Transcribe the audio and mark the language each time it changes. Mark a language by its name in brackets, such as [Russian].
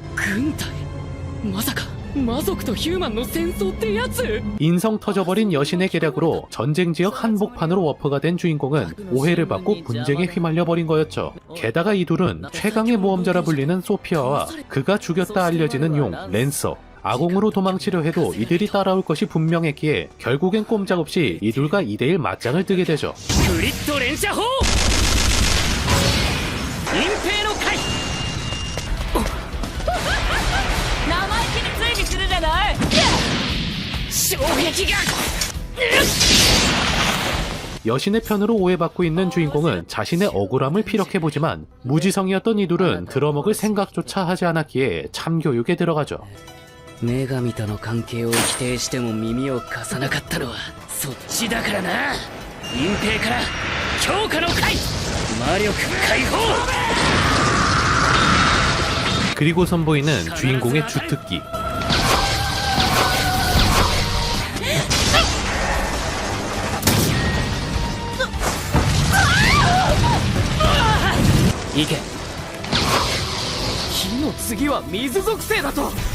[Japanese] 軍隊まさか魔族とヒューマンの戦争ってやつ。 [Korean] 인성 터져버린 여신의 계략으로 전쟁 지역 한복판으로 워프가 된 주인공은 오해를 받고 분쟁에 휘말려 버린 거였죠. 게다가 이 둘은 최강의 모험자라 불리는 소피아와 그가 죽였다 알려지는 용 랜서, 아공으로 도망치려 해도 이들이 따라올 것이 분명했기에 결국엔 꼼짝없이 이둘과 2대1 맞짱을 뜨게 되죠. [Japanese] グリッド連射砲隠蔽の回。生意気に追尾するじゃない。衝撃が [Korean] 여신의 편으로 오해받고 있는 주인공은 자신의 억울함을 피력해보지만 무지성이었던 이 둘은 들어먹을 생각조차 하지 않았기에 참교육에 들어가죠. [Japanese] 女神との関係を否定しても耳を貸さなかったのはそっちだからな。隠蔽から強化の回、魔力解放。 [Korean] 그리고 선보이는 주인공의 주특기. 이게 [Japanese] 火の次は水属性だと。